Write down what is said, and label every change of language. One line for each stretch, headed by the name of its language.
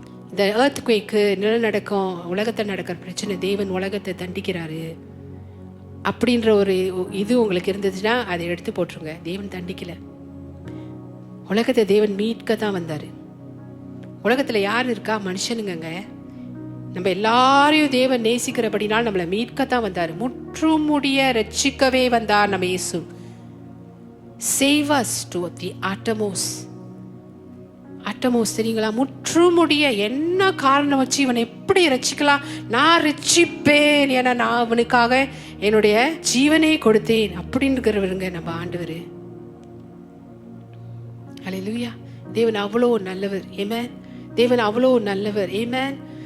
Tamil: இந்த எர்த்குவேக்கு, நிலநடுக்கம், உலகத்தில் நடக்கிற பிரச்சனை, தேவன் உலகத்தை தண்டிக்கிறாரு அப்படின்ற ஒரு இது உங்களுக்கு இருந்துச்சுன்னா அதை எடுத்து போட்டுருங்க. தேவன் தண்டிக்கல, உலகத்தை தேவன் மீட்க தான் வந்தார். உலகத்தில் யார் இருக்கா? மனுஷனுங்க. நம்ம எல்லாரையும் தேவன் நேசிக்கிறபடினால் நம்மளை மீட்கத்தான் வந்தார். முற்றுமுடிய ரட்சிக்கவே வந்தார் நம்ம இயேசு.
English: Save us to the uttermost.
Tamil: uttermost தெரியுங்களா? முற்றுமுடிய என்ன காரணம் வச்சு இவனை எப்படி ரட்சிக்கலாம்? நான் ரட்சிப்பேன், ஏன்னா நான் அவனுக்காக என்னுடைய ஜீவனை கொடுத்தேன் அப்படின்றவருங்க நம்ம ஆண்டவர். ஹல்லேலூயா. தேவன் அவ்வளோ நல்லவர். ஆமென். தேவன் அவ்வளோ நல்லவர். ஆமென்.